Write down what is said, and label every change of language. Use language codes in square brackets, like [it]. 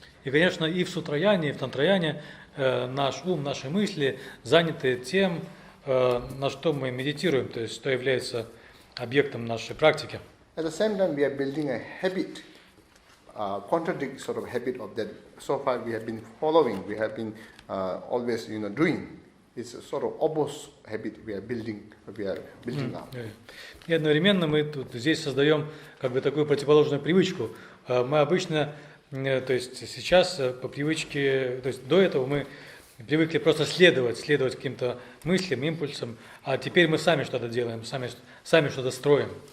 [ru] И, конечно, и в Сутраяне, и в Тантраяне наш ум, наши мысли заняты тем, на что мы медитируем, то есть что является объектом нашей практики. [en] At the same time, we are building a habit contradict sort of habit of that. So far we have been following, we have been always doing. It's a sort of opposite habit we are building up. [ru] И одновременно мы тут здесь создаем как бы такую противоположную привычку. Мы обычно, то есть сейчас по привычке, то есть до этого мы привыкли просто следовать каким-то мыслям, импульсам, а теперь мы сами что-то делаем, сами что-то строим.